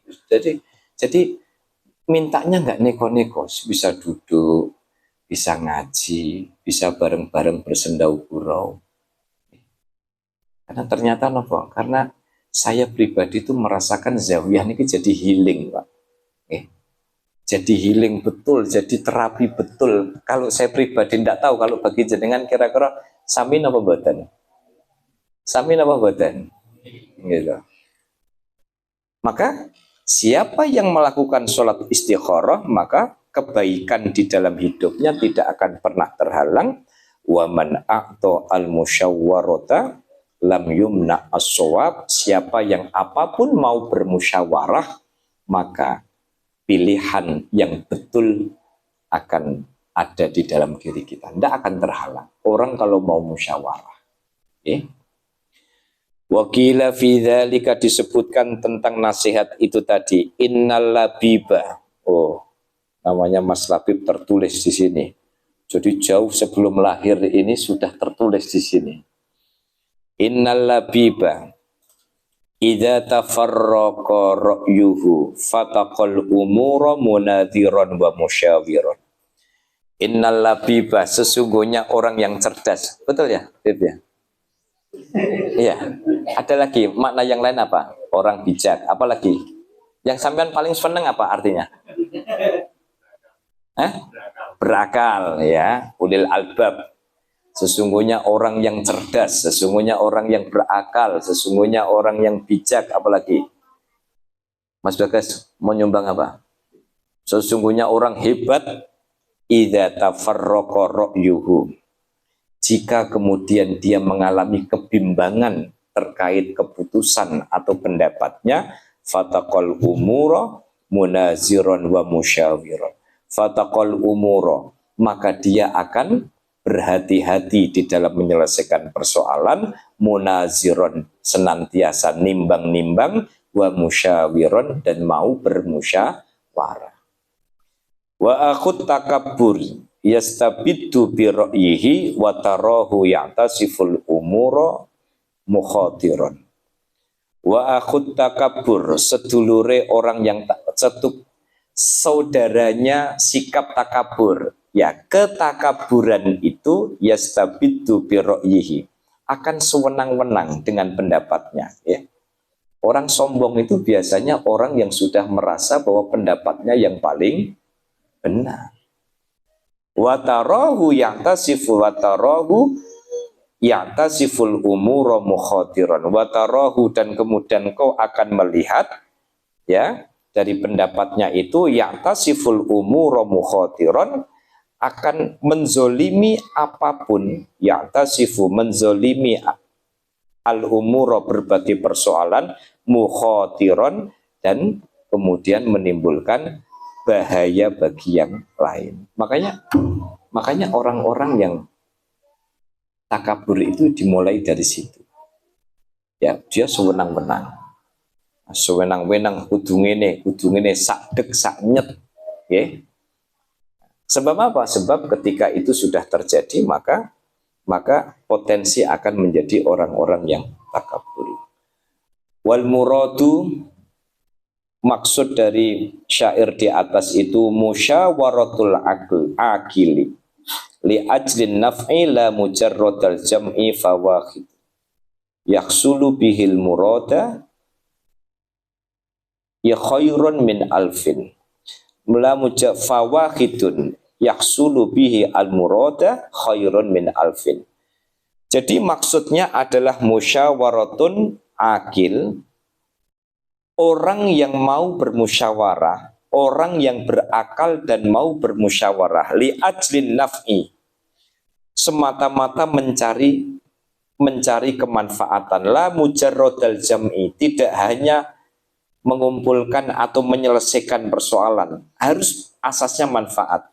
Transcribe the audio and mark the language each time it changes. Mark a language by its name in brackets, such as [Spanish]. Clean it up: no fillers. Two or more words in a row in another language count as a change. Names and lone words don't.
[Indonesian] Jadi mintanya nggak neko-neko, bisa duduk, bisa ngaji, bisa bareng-bareng bersendau gurau. Karena ternyata nopo, karena saya pribadi itu merasakan zawiyah ini jadi healing, Pak. Jadi healing betul, jadi terapi betul. Kalau saya pribadi tidak tahu, kalau bagi jenengan kira-kira [Javanese] sami apa boten? Sami apa boten? [Indonesian] Gitu. Maka siapa yang melakukan sholat istikharah, maka kebaikan di dalam hidupnya tidak akan pernah terhalang. [Arabic] ومن أعطي المشورة لم يمنع الصواب. [Indonesian] Siapa yang apapun mau bermusyawarah, maka pilihan yang betul akan ada di dalam diri kita, tidak akan terhalang. Orang kalau mau musyawarah, [Arabic] وقيل في ذلك [Indonesian] disebutkan tentang nasihat itu tadi. [Arabic] إن اللبيب. [Indonesian] Oh, namanya Mas Labib tertulis di sini. Jadi jauh sebelum lahir ini sudah tertulis di sini. [Arabic] إن اللبيب إذا تفرق رأيه فتق الأمور مناظرا ومشاورا. إن اللبيب, [Indonesian] sesungguhnya orang yang cerdas. Betul ya, Bib ya? Iya. Ada lagi makna yang lain apa? Orang bijak. Apa lagi? Yang sampean paling seneng apa artinya? Berakal ya. [Arabic] أولي الألباب. [Indonesian] Sesungguhnya orang yang cerdas, sesungguhnya orang yang berakal, sesungguhnya orang yang bijak. Apalagi? Mas Bagas mau nyumbang apa? Sesungguhnya orang hebat. [Arabic] إذا تفرق رأيه. [Indonesian] Jika kemudian dia mengalami kebimbangan terkait keputusan atau pendapatnya, [Arabic] فتق الأمور مناظرا ومشاورا. فتق الأمور, [Indonesian] maka dia akan berhati-hati di dalam menyelesaikan persoalan, munaziron, senantiasa nimbang-nimbang, [Arabic] ومشاورا, [Indonesian] dan mau bermusyawarah. [Arabic] وأخو التكبر يستبد برأيه وتراه يعتسف الأمور مخاطرا. وأخو التكبر, [Javanese] sedulure orang [Indonesian] yang cetuk, saudaranya sikap takabur. Ya, ketakaburan itu [Arabic] يستبد برأيه, [Indonesian] akan sewenang-wenang dengan pendapatnya, ya. Orang sombong itu biasanya orang yang sudah merasa bahwa pendapatnya yang paling benar. [Arabic] وتراه يعتسف وتراه يعتسف الأمور مخاطرا. [Indonesian] Watarahu, dan kemudian kau akan melihat, ya, dari pendapatnya itu [Arabic] يعتسف الأمور مخاطرا, [Indonesian] akan menzolimi apapun, ya'tasifu menzolimi [Arabic] الأمور [Indonesian] berbagai persoalan, mukhatiron, dan kemudian menimbulkan bahaya bagi yang lain. Makanya orang-orang yang takabur itu dimulai dari situ. Ya, dia sewenang-wenang. Sewenang-wenang [Javanese] kudu ngene sak dek sak nyet. [Indonesian] Ya. Sebab apa? Sebab ketika itu sudah terjadi maka potensi akan menjadi orang-orang yang takabur. [Arabic] والمراد, [Indonesian] maksud dari syair di atas itu [Arabic] مشاورة العاقل لأجل النفع لا مجرد الجمع فواحد يحصل به المراد خير من ألف لا فواحد يحصل به المراد خير من ألف. [Indonesian] Jadi maksudnya adalah [Arabic] مشاورة عاقل, [Indonesian] orang yang mau bermusyawarah, orang yang berakal dan mau bermusyawarah [Arabic] لأجل النفع, [Indonesian] semata-mata mencari kemanfaatan, [Arabic] لا مجرد الجمع, [Indonesian] tidak hanya mengumpulkan atau menyelesaikan persoalan, harus asasnya manfaat.